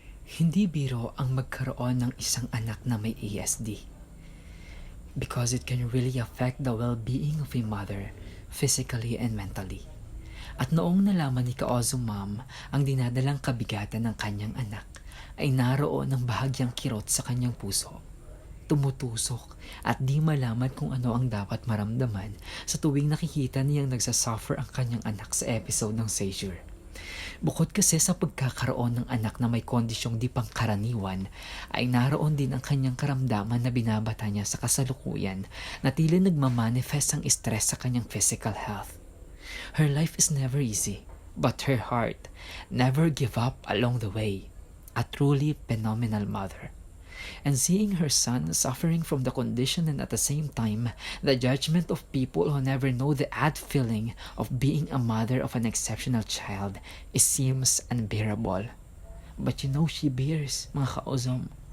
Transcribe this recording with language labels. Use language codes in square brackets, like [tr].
[tl] Hindi biro ang magkaroon ng isang anak na may ASD [en] because it can really affect the well-being of a mother physically and mentally. [tl] At noong nalaman ni Ozo Mom ang dinadalang kabigatan ng kanyang anak, ay naroon ng bahagyang kirot sa kanyang puso. Tumutusok at di malaman kung ano ang dapat maramdaman sa tuwing nakikita niyang nagsasuffer ang kanyang anak sa episode ng seizure. Bukod kasi sa pagkakaroon ng anak na may kondisyong di pangkaraniwan, ay naroon din ang kanyang karamdaman na binabata niya sa kasalukuyan na tila nagmamanifest ang stress sa kanyang physical health. [en] Her life is never easy, but her heart never give up along the way. A truly phenomenal mother. And seeing her son suffering from the condition and at the same time, the judgment of people who never know the odd feeling of being a mother of an exceptional child, it seems unbearable. But you know she bears, [tl] mga ka-Ozom.